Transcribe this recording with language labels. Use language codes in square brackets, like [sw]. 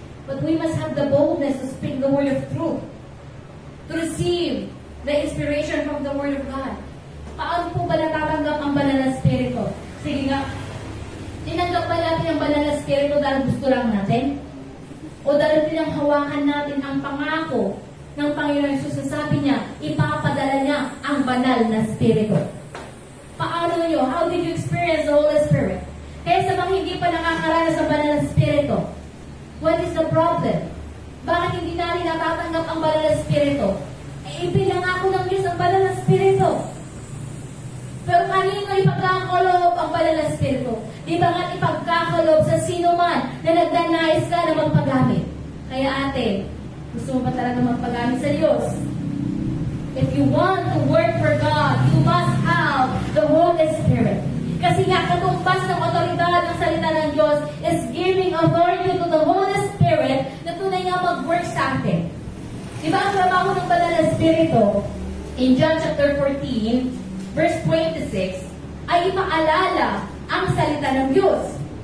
[en] But we must have the boldness to speak the word of truth. To receive the inspiration from the word of God. [tl] Paano po ba natatanggap ang banal na spirito? Sige nga, tinanggap ba natin ang banal na spirito dahil gusto lang natin? O dahil pinanghawakan natin ang pangako ng Panginoon Jesus, sabi niya, ipapadala niya ang banal na spirito. Paano nyo? [en] How did you experience the Holy Spirit? [tl] Kaya sa mga hindi pa nakakaranas ng banal na spirito, [en] what is the problem? [tl] Bakit hindi natin natatanggap ang banal na spirito? Eh, ipinangako ng Diyos ang banal na spirito. Pero kanino ipagkakalob ang banal na spirito? Di ba nga ipagkakalob sa sino man na nagdanais ka na magpagamit? Kaya ate, gusto mo ba talaga magpagamit sa Diyos? [en] If you want to work for God, you must have the Holy Spirit. [tl] Kasi nga, katumbas ng otoridad ng salita ng Diyos [en] is giving authority to the Holy Spirit [tl] na tunay nga mag-work sa atin. Di ba ang trabaho ng banal na spirito in John chapter 14, verse 26, ay ipaalala ang salita ng Diyos.